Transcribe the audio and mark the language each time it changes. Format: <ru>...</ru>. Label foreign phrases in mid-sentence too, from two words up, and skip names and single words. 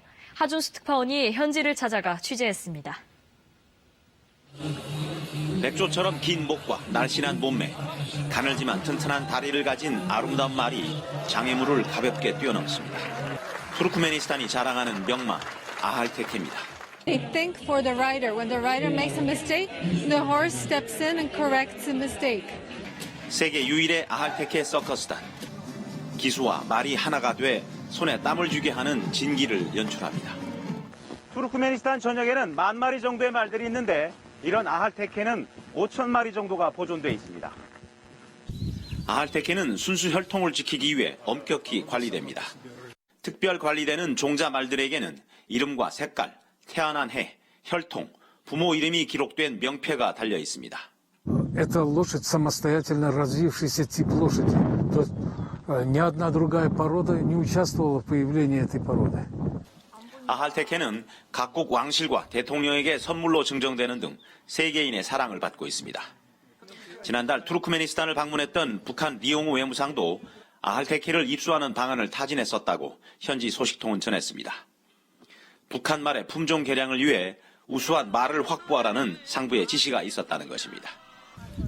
<ko>하준수 특파원이 현지를 찾아가 취재했습니다. 백조처럼 긴 목과 날씬한 몸매, 가늘지만 튼튼한 다리를 가진 아름다운 말이 장애물을 가볍게 뛰어넘습니다. 투르크메니스탄이 자랑하는 명마 아할테케입니다.</ko> <en>They think for the rider. When the rider makes a mistake, the horse steps in and corrects the mistake.</en> <ko>세계 유일의 아할테케 서커스단. 기수와 말이 하나가 돼 손에 땀을 쥐게 하는 진기를 연출합니다. 투르크메니스탄 전역에는 10,000마리 정도의 말들이 있는데 이런 아할테케는 5,000마리 정도가 보존돼 있습니다. 아할테케는 순수 혈통을 지키기 위해 엄격히 관리됩니다. 특별 관리되는 종자 말들에게는 이름과 색깔, 태어난 해, 혈통, 부모 이름이 기록된 명패가 달려 있습니다.</ko> <ru>Это лошадь самостоятельно развившийся тип лошади. То есть ни одна другая порода не участвовала в появлении этой породы.</ru> <ko>아할테케는 각국 왕실과 대통령에게 선물로 증정되는 등 세계인의 사랑을 받고 있습니다. 지난달 투르크메니스탄을 방문했던 북한 리옹우 외무상도 아할테케를 입수하는 방안을 타진했었다고 현지 소식통은 전했습니다. 북한 말의 품종 개량을 위해 우수한 말을 확보하라는 상부의 지시가 있었다는 것입니다.</ko>